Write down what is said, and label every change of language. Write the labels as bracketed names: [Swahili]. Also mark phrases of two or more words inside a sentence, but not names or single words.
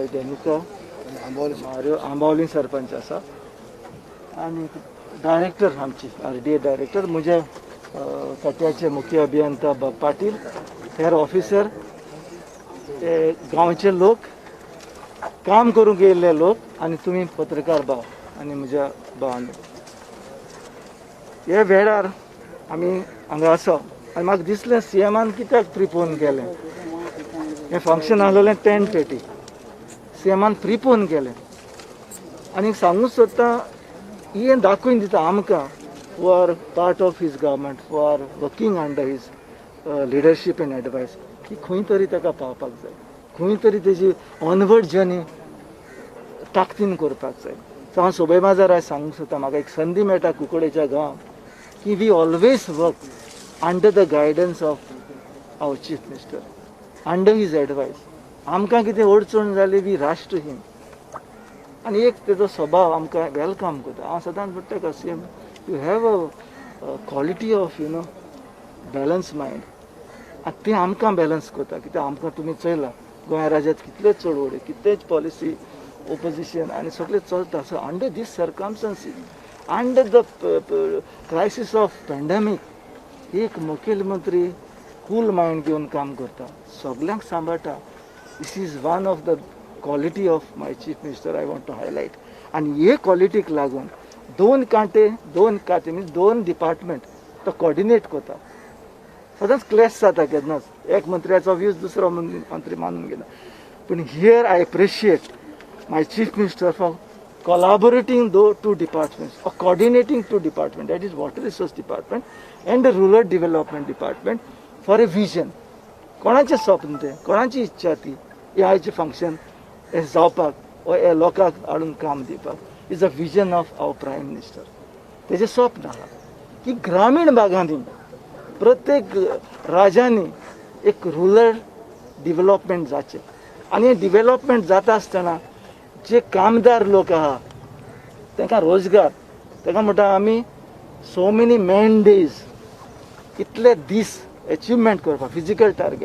[Konkani] डेनिका आंबावली सरपंच आसा आनी डायरेक्टर आमची RDA डायरेक्टर म्हजे खात्याचे मुख्य अभियंता पाटील, हेर ऑफिसर, ते गांवचे लोक, काम करूंक येयल्ले लोक आनी तुमी पत्रकार भाव आनी म्हज्या भावांनी हे वेळार आमी हांगा आसा आनी म्हाका दिसलें सीएमान कित्याक प्रिपोन केलें. हें फंक्शन आसलेलें 10:30 सीएमान प्रिपोन केलें आनी सांगूंक सोदता हें दाखोवन दिता आमकां [English] who are part of his government, who are working under his leadership and advice, [Konkani] की खंय तरी ताका पावपाक जाय, खंय तरी तेजी [English] onward journey [Konkani] ताकतीन करपाक जाय. सो हांव सोबय माजार आयज सांगूंक सोदता म्हाका एक संदी मेळटा कुंकोळेच्या गांवांत की [English] we always work under the guidance of our chief minister, under his advice. [Konkani] आमकां कितें अडचण जाली वी राष्ट्रहीन आनी एक तेजो स्वभाव आमकां वेलकम करता. हांव सदांच म्हणटा का [English] CM you have a quality of balance mind [Konkani] आनी तें आमकां बॅलन्स करता कित्याक आमकां तुमी चयला गोंय राज्यांत कितल्योच चळवळी कितलेच पॉलिसी ओपोजिशन आनी सगळें चलता. [English] so under these circumstances under the crisis of pandemic [Konkani] एक मुखेलमंत्री [English] cool mind [Konkani] घेवन काम करता, सगळ्यांक सांबाळटा. [English] this is one of the quality of my chief minister I want to highlight. [Konkani] आनी हे क्वॉलिटीक लागून 2 खाते मीन्स 2 डिपार्टमेंट तो कॉर्डिनेट करता. सदांच क्लॅश जाता केन्नाच एक मंत्र्याचो व्यूज दुसरो मंत्री मानून घेता. [English] पूण here I appreciate my chief minister for collaborating those 2 departments or coordinating 2 departments, that is water resource department and the rural development department for a vision. [Konkani] कोणाचे स्वप्न ते कोणाची इच्छा ती हे आयचे फंक्शन हे जावपाक वा हे लोकांक हाडून काम दिवपाक [English] is a vision of our prime minister. [Konkani] तेजें स्वप्न आहा की ग्रामीण भागांनी प्रत्येक राज्यांनी एक [English] rural development [Konkani] जाचें आनी हे डिवेलपमेंट जाता आसतना जे कामदार लोक आहा तांकां रोजगार ताका म्हणटा आमी [English] so many man days [Konkani] इतले दीस अचिवमेंट करपाक [English] physical target.